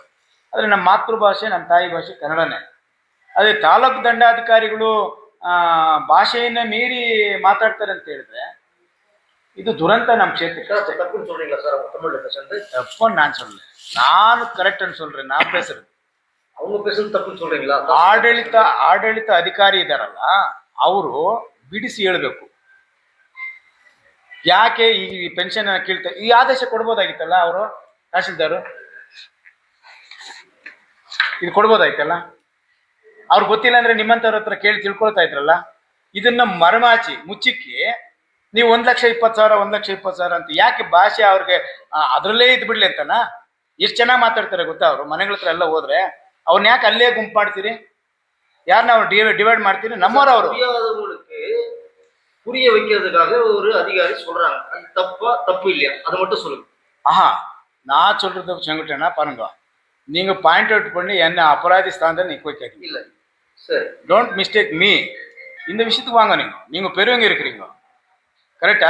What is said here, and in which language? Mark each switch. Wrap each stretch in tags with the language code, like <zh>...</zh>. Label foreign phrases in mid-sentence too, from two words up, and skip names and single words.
<kn>ಆದರೆ ನಮ್ಮ ಮಾತೃಭಾಷೆ, ನಮ್ಮ ತಾಯಿ ಭಾಷೆ ಕನ್ನಡನೇ. ಅದೇ ತಾಲೂಕು ದಂಡಾಧಿಕಾರಿಗಳು ಭಾಷೆಯನ್ನ ಮೀರಿ ಮಾತಾಡ್ತಾರೆ ಅಂತ ಹೇಳಿದ್ರೆ ಇದು ದುರಂತ ನಮ್ಮ ಕ್ಷೇತ್ರಕ್ಕೆ. ತಪ್ಪು ನಾನು சொல்றேன், ನಾನು ಕರೆಕ್ಟ್ ಅನ್ನು சொல்றேன்.</kn> <ta>நான் பேசுறது அவங்க பேசுறது தப்புன்னு சொல்றீங்களா?</ta> <kn>ಆಡಳಿತ ಅಧಿಕಾರಿ ಇದಾರಲ್ಲ, ಅವರು ಬಿಡಿಸಿ ಹೇಳ್ಬೇಕು. ಯಾಕೆ ಈ ಪೆನ್ಷನ್ ಕೇಳ್ತಾ ಈ ಆದೇಶ ಕೊಡ್ಬೋದಾಗಿತ್ತಲ್ಲ ಅವರು, ತಹಶೀಲ್ದಾರು ಇದು ಕೊಡ್ಬೋದಾಯ್ತಲ್ಲ. ಅವ್ರಿಗೆ ಗೊತ್ತಿಲ್ಲ ಅಂದ್ರೆ ನಿಮ್ಮಂಥವ್ರ ಹತ್ರ ಕೇಳಿ ತಿಳ್ಕೊಳ್ತಾ ಇದ್ರಲ್ಲ. ಇದನ್ನ ಮರಮಾಚಿ ಮುಚ್ಚಿಕ್ಕಿ ನೀವು 1,20,000 1,20,000 ಅಂತ ಯಾಕೆ ಭಾಷೆ ಅವ್ರಿಗೆ ಅದ್ರಲ್ಲೇ ಇದ್ ಬಿಡ್ಲಿ ಅಂತನ. ಎಷ್ಟು ಚೆನ್ನಾಗಿ ಮಾತಾಡ್ತಾರೆ ಗೊತ್ತಾ ಅವರು. ಮನೆಗಳ ಹತ್ರ ಎಲ್ಲ ಹೋದ್ರೆ ಅವ್ರನ್ನ ಯಾಕೆ ಅಲ್ಲೇ ಗುಂಪು ಮಾಡ್ತೀರಿ?</kn> <ta>யாருன்னா அவர் டிவைட்</ta> <kn>ಮಾಡ್ತೀರಿ? ನಮ್ಮವರು ಅವರು</kn> <ta>புரியாதவங்களுக்கு புரிய வைக்கிறதுக்காக ஒரு அதிகாரி சொல்றாங்க. அது தப்பு இல்லையா? அது மட்டும் சொல்லுங்க. ஆஹா, நான் சொல்றது செங்குட்டேனா பாருங்க, நீங்க</ta> <en>point out</en> <ta>பண்ணி என்ன அபராதி ஸ்தானத்தில் நிக்க வைக்காதீங்க. இல்ல சரி,</ta> <en>Don't mistake me.</en> <ta>இந்த விஷயத்துக்கு வாங்க, நீங்க பெரியவங்க இருக்கிறீங்க, கரெக்டா?</ta>